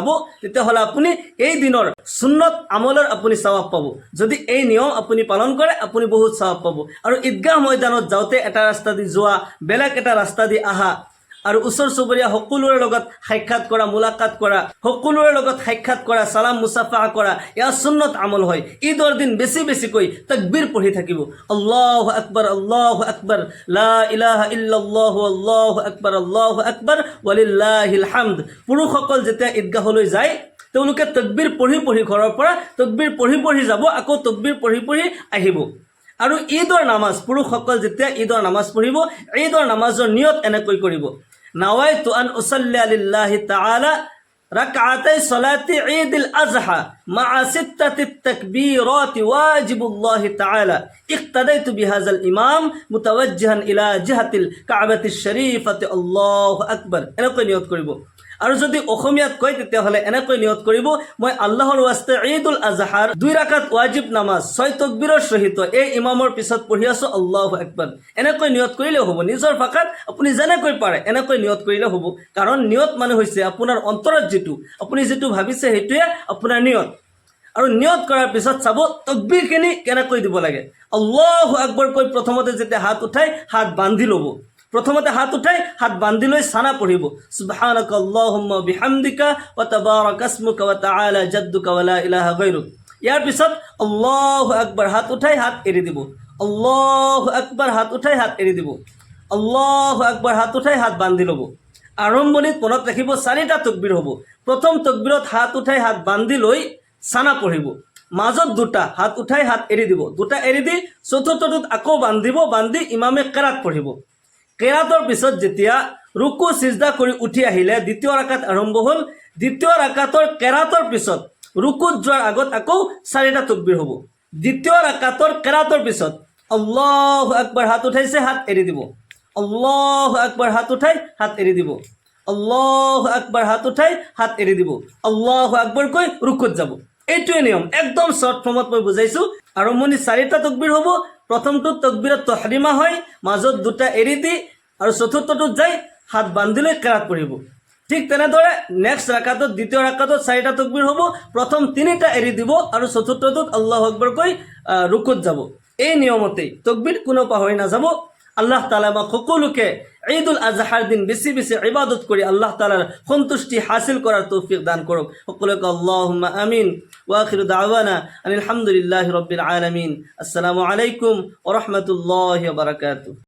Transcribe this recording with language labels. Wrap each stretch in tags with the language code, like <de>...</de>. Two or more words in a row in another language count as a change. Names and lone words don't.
<as>তেতিয়াহ'লে আপুনি এই দিনৰ সুন্নত আমলৰ আপুনি সওয়াব পাব যদি এই নিয়ম আপুনি পালন কৰে আপুনি বহুত সওয়াব পাব আৰু ঈদগাহ ময়দানত যাওঁতে এটা ৰাস্তা দি যোৱা বেলেগ এটা ৰাস্তা দি আহা আৰু ওচৰ চুবুৰীয়া সকলোৰে লগত সাক্ষাৎ কৰা মুলাকাত কৰা সকলোৰে লগত সাক্ষাৎ কৰা সালাম মুসাফা কৰা ইয়া সুন্নত আমল হয় ঈদৰ দিন বেছি বেছিকৈ তাকবীৰ পঢ়ি থাকিব আল্লাহু</as> <ar>أكبر لا إله إلا الله الله أكبر ولله الحمد</ar> <as>পুৰুষসকল যেতিয়া ঈদগাহলৈ যায় তেওঁলোকে তাকবীৰ পঢ়ি পঢ়ি ঘৰৰ পৰা তাকবীৰ পঢ়ি পঢ়ি যাব আকৌ তাকবীৰ পঢ়ি পঢ়ি আহিব আৰু ঈদৰ নামাজ পুৰুষসকল যেতিয়া ঈদৰ নামাজ পঢ়িব ঈদৰ নামাজৰ নিয়ত এনেকৈ কৰিব</as> <ar>نويت أن أصلي لله تعالى ركعتي صلاة عيد الأضحى مع ستة تكبيرات واجب الله تعالى اقتديت بهذا الإمام متوجها إلى جهة الكعبة الشريفة الله أكبر</ar> <as>এনেকৈ নিয়ত কৰিব আৰু যদি অসমীয়াত কয় তেতিয়াহ'লে এনেকৈ নিয়ত কৰিব মই আল্লাহৰ ওয়াস্তে ঈদুল আজহাৰ 2 ৰাকাত ওয়াজিব নামাজ 6 তাকবীৰৰ সহিত এই ইমামৰ পিছত পঢ়ি আছো</as> <ar>الله أكبر</ar> <as>এনেকৈ নিয়ত কৰিলে হ'ব নিজৰ ভাষাত আপুনি যেনেকৈ পাৰে এনেকৈ নিয়ত কৰিলে হ'ব কাৰণ নিয়ত মানে হৈছে আপোনাৰ অন্তৰত যেটো আপুনি যেটো ভাবিছে হেতুৱে আপোনাৰ নিয়ত আৰু নিয়ত কৰাৰ পিছত চাব তাকবীৰখিনি কেনেকৈ দিব লাগে</as> <ar>الله أكبر</ar> <as>কৈ প্ৰথমতে যেতিয়া হাত উঠাই হাত বান্ধি ল'ব প্ৰথমতে হাত উঠাই হাত বান্ধি লৈ সানা পঢ়িব</as> <ar>سبحانك اللهم وبحمدك وتبارك اسمك وتعالى جدك ولا إله غيرك</ar> <as>ইয়াৰ পিছত</as> <ar>الله أكبر</ar> <as>হাত উঠাই হাত এৰি দিব</as> <ar>الله أكبر</ar> <as>হাত উঠাই হাত এৰি দিব</as> <ar>الله أكبر</ar> <as>হাত উঠাই হাত বান্ধি ল'ব আৰম্ভণিত মনত ৰাখিব 4টা তাকবীৰ হ'ব প্ৰথম তাকবীৰত হাত উঠাই হাত বান্ধি লৈ সানা পঢ়িব মাজত 2টা হাত উঠাই হাত এৰি দিব 2টা এৰি দি চতুৰ্থটোত আকৌ বান্ধিব বান্ধি ইমামে কেৰাত পঢ়িব কেৰাতৰ পিছত যেতিয়া রুকু সিজদা কৰি উঠি আহিলে দ্বিতীয় রাকাত আৰম্ভ হল দ্বিতীয় রাকাতৰ কেৰাতৰ পিছত রুকুত যোৱাৰ আগত আকৌ 4টা তাকবীৰ হ'ব দ্বিতীয় রাকাতৰ কেৰাতৰ পিছত</as> <ar>الله أكبر</ar> <as>হাত উঠাইছে হাত এৰি দিব</as> <ar>الله أكبر</ar> <as>হাত উঠাই হাত এৰি দিব</as> <ar>الله أكبر</ar> <as>হাত উঠাই হাত এৰি দিব</as> <ar>الله أكبر</ar> <as>কৈ রুকুত যাব এইটোৱে নিয়ম একদম</as> <en>short form</en> <as>মই বুজাইছো আৰম্ভণি 4টা তাকবীৰ হ'ব প্ৰথমটো তাকবীৰত তাহৰিমা হয় মাজত 2টা এৰি দি আৰু চতুৰ্থটোত যাই হাত বান্ধি লৈ কেৰাত পঢ়িব ঠিক তেনেদৰে নেক্সট রাকাতত দ্বিতীয় রাকাতত 4টা তাকবীৰ হ'ব প্ৰথম 3টা এৰি দিব আৰু চতুৰ্থটোত</as> <ar>الله أكبر</ar> <as>কৈ রুকুত যাব এই নিয়মতেই তাকবীৰ কোনো পাহৰি নাযাব আল্লাহ তাআলা আমাক সকলোকে ঈদুল আজহাৰ দিন বেছি বেছি ইবাদত কৰি আল্লাহ তাআলাৰ সন্তুষ্টি হাসিল কৰাৰ তৌফিক দান কৰক সকলোকে</as> <ar>اللهم آمين وآخر دعوانا الحمد لله رب العالمين السلام عليكم ورحمة الله وبركاته</ar>